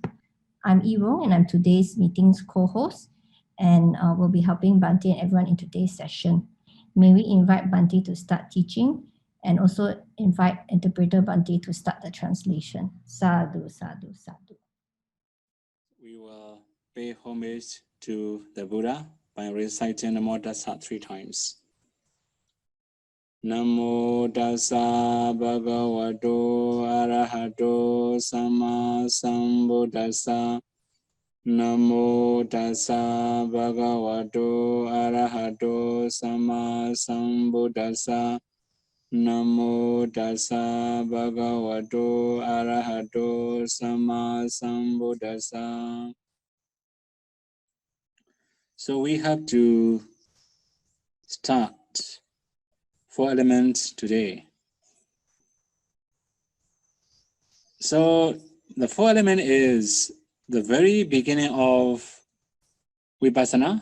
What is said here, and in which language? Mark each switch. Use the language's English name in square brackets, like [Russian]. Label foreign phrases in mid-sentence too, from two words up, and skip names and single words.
[English] I'm Irung, and I'm today's meeting's co-host, and we'll be helping Bante and everyone in today's session. May we invite Bante to start teaching, and also invite interpreter Bante to start the translation. [Pali] Sādhu, Sādhu, Sādhu. [English] We will pay homage to the Buddha by reciting [Pali] Namo Tassa [English] 3 times. [Pali] Namo Tassa Bhagavato Arahato Sama Sambuddhassa. Namo Tassa Bhagavato Arahato Sama Sambuddhassa. Namo Tassa Bhagavato Arahato Sama Sambuddhassa. [English] So we have to start 4 elements today. So the 4 element is the very beginning of Vipassana.